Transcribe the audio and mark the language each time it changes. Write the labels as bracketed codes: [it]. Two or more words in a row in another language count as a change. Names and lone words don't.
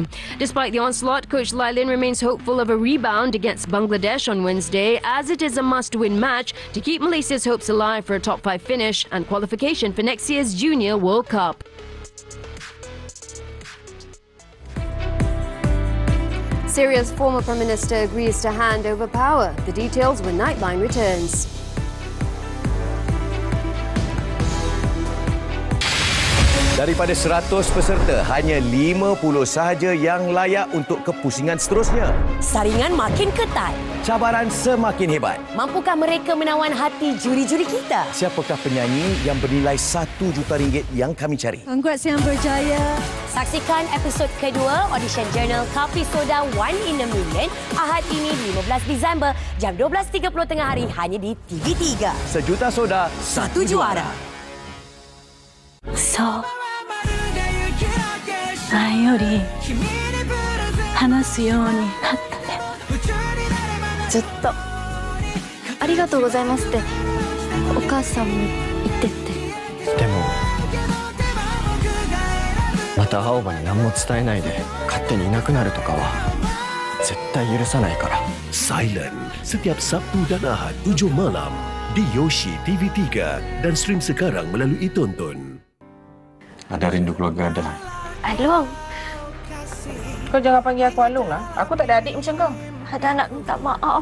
[en] Despite the onslaught, Coach Lailin remains hopeful of a rebound against Bangladesh on Wednesday, as it is a must-win match to keep Malaysia's hopes alive for a top-5 finish and qualification for next year's Junior World Cup. Syria's former Prime Minister agrees to hand over power. The details when Nightline returns. [ms] Daripada 100 peserta, hanya 50 sahaja yang layak untuk kepusingan seterusnya. Saringan makin ketat. Cabaran semakin hebat. Mampukah mereka menawan hati juri-juri kita? Siapakah penyanyi yang bernilai RM1 juta yang kami cari? Congrats yang berjaya. Saksikan episod kedua Audition Journal Kapisoda 1 in a Million Ahad ini 15 Disember jam 12.30 tengah hari hanya di TV3. Sejuta soda, satu juara. So, [ja] 前より話すようになったね。ずっとありがとうございますってお母さんも言ってって。でもまた青葉に何も伝えないで勝手にいなくなるとかは絶対許さないから。 [ms] Silent setiap Sabtu dan Ahad 7 malam di Yoshi TV3 dan stream sekarang melalui Tonton. Ada rindu keluarga ada. Alung. Kau jangan panggil aku Alung lah. Aku tak ada adik macam kau. Ada nak minta maaf.